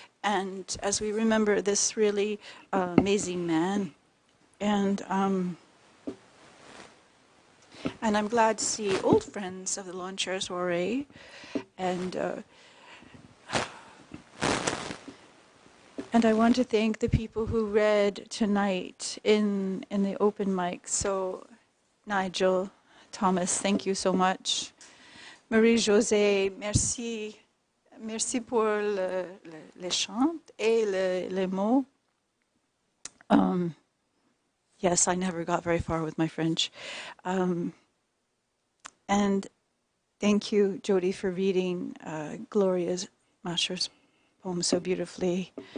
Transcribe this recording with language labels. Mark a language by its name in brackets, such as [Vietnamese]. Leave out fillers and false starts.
[English] And as we remember this really amazing man, and I'm glad to see old friends of the Lawn Chair Soirée, and I want to thank the people who read tonight in the open mic. So, Nigel, Thomas, thank you so much. [French] Marie-Josée, merci. Merci pour les chants et les mots. [English] Yes, I never got very far with my French. And thank you, Jody, for reading Gloria Masher's poem so beautifully.